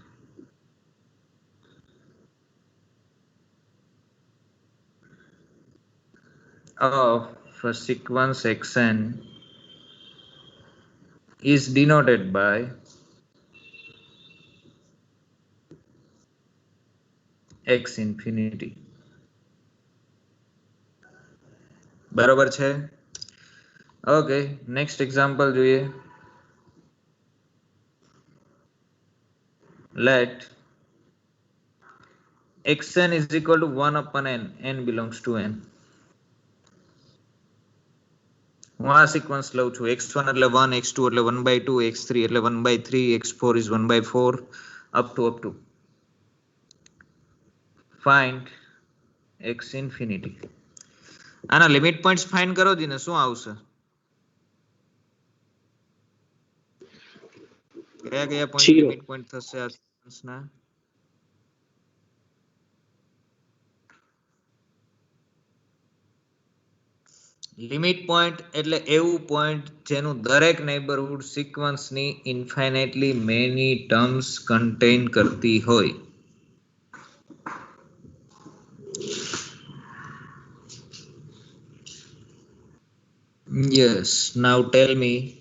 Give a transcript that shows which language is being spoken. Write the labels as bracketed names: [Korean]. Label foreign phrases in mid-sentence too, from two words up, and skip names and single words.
[English] of a sequence xn is denoted by x infinity [Gujarati] બરોબર છે ઓકે નેક્સ્ટ એક્ઝામ્પલ જોઈએ [English] let xn is equal to 1 upon n n belongs to n [Gujarati] હું આ સિક્વન્સ લઉં છું x1 એટલે 1 x2 એટલે 1/2 x3 એટલે 1/3 [English] x4 is 1/4 up to find x infinity [Gujarati] આના [English] limit points find [Gujarati] કરો જીને શું આવશે કયા કયા પોઈન્ટ [English] Zero. limit point [Gujarati] થશે આ સિક્વન્સના [English] limit point [Gujarati] એટલે એવું પોઈન્ટ જેનું દરેક નેબરહુડ સિક્વન્સની [English] infinitely many terms [Gujarati] કન્ટેઇન કરતી હોય [English] yes now tell me